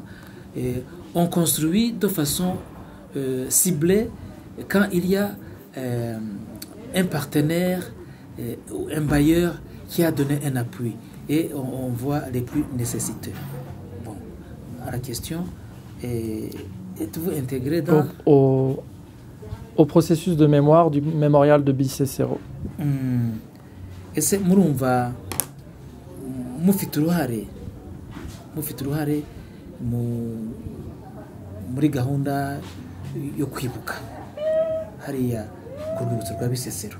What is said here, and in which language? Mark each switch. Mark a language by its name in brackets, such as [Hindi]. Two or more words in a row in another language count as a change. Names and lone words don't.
[French] Et on construit de façon ciblée quand il y a un partenaire ou un bailleur qui a donné un appui, et on voit les plus nécessiteux. Bon, à la question, êtes-vous intégré dans... Au processus de mémoire du mémorial de Bicécero? [Kinyarwanda] Ese murumva mufite uruhare muri gahunda yo kwibuka hariya ku rwibutso rwa Bisesero?